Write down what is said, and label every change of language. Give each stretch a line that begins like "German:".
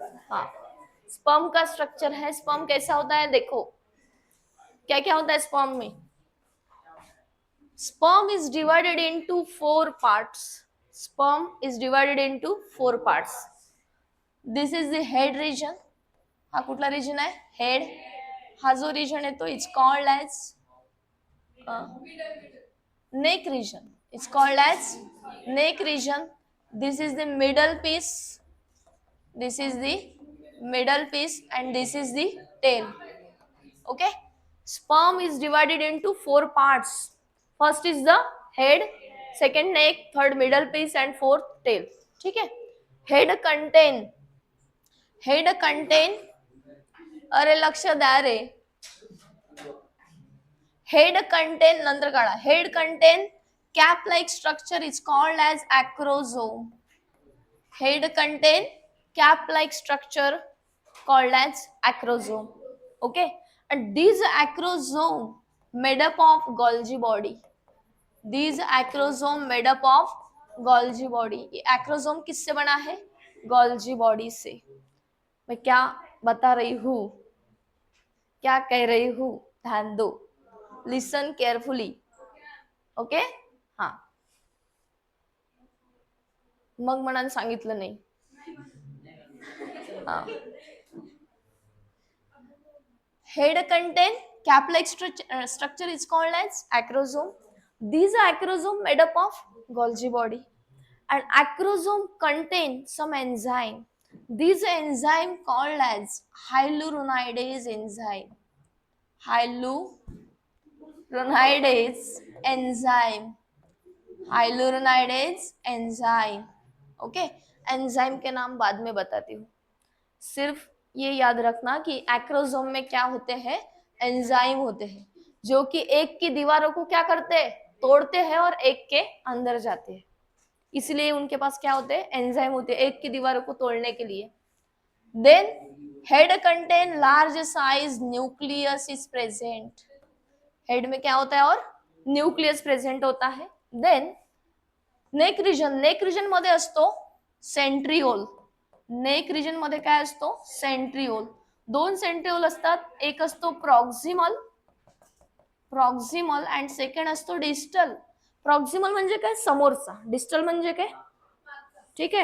Hindi: हाँ, स्पर्म का स्ट्रक्चर है। स्पर्म कैसा होता है देखो, क्या क्या होता है स्पर्म में।
English: Sperm is divided into four parts. Sperm is divided into four parts. This is the head region.
Marathi: हा कुठला region आहे?
English: Head.
Marathi: हा जो region आहे तो
English: it's called as neck region. It's called as neck region. This is the middle piece. This is the middle piece and this is the tail. Okay, sperm is divided into four parts. First is the head, second neck, third middle piece and fourth tail.
Hindi: ठीक है।
Marathi: Head content अरे लक्ष द्या रे। Head content नंतर काढा।
English: Head contain cap like structure is called as acrosome. Head contain cap like structure called as acrosome. Okay, and these acrosome made up of Golgi body. These acrosome made up of Golgi body.
Hindi: ये acrosome किससे बना है? Golgi body से। मैं क्या बता रही हूँ, क्या कह रही हूँ, ध्यान दो,
English: Listen carefully.
Marathi: ओके, हाँ, मग मनाने सांगितलं नाही।
English: हाँ, head contain cap-like structure is called as acrosome. These are acrosome made up of Golgi body, and acrosome contain some enzyme. These enzyme called as hyaluronidase enzyme. Hyaluronidase enzyme. Hyaluronidase enzyme.
Hindi: Okay, enzyme के नाम बाद में बताती हूँ। सिर्फ ये याद रखना कि एक्रोसोम में क्या होते हैं, एंजाइम होते हैं जो कि एक की दीवारों को क्या करते हैं, तोड़ते हैं और एक के अंदर जाते हैं। इसलिए उनके पास क्या होते हैं, एंजाइम होते हैं एक की दीवारों को तोड़ने के लिए।
English: Then head contain large size nucleus is present.
Hindi: Head में क्या होता है और न्यूक्लियस प्रेजेंट होता है।
Marathi: देन नेक रिजन मध्ये असतो सेंट्रिओल। नेक रिजन मध्ये काय असतो, सेंट्रिओल। दोन सेंट्रिओल असतात, एक असतो प्रॉक्सिमल अँड सेकंड असतो डिस्टल। प्रॉक्सिमल म्हणजे काय, समोरचा। डिस्टल म्हणजे काय, ठीक आहे।